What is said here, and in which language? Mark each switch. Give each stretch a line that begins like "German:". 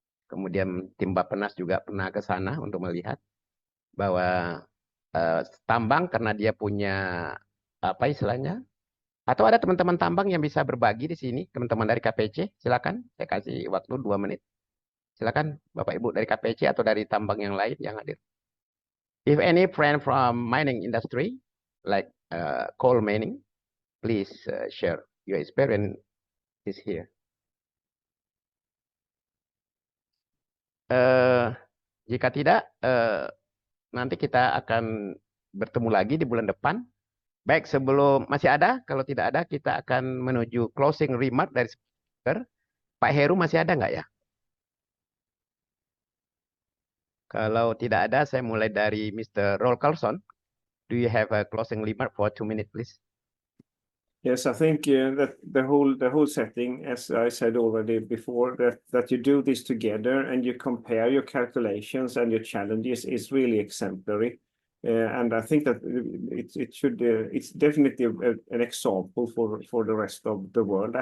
Indonesian: Kemudian tim Bappenas juga pernah ke sana untuk melihat bahwa tambang karena dia punya apa istilahnya? Atau ada teman-teman tambang yang bisa berbagi di sini, teman-teman dari KPC, silakan. Saya kasih waktu 2 menit. Silakan Bapak Ibu dari KPC atau dari tambang yang lain yang hadir.
English: If any friend from mining industry, like coal mining, please share your experience is here.
Indonesian: Jika tidak, nanti kita akan bertemu lagi di bulan depan. Baik, sebelum masih ada, kalau tidak ada, kita akan menuju closing remark dari speaker. Pak Heru masih ada nggak ya? Kalau tidak ada, saya mulai dari Mr. Rolf Carlson.
English: Do you have a closing remark for 2 minutes, please? Yes, I think that the whole setting, as I said already before, that you do this together and you compare your calculations and your challenges is really exemplary. And I think that it's definitely an example for the rest of the world.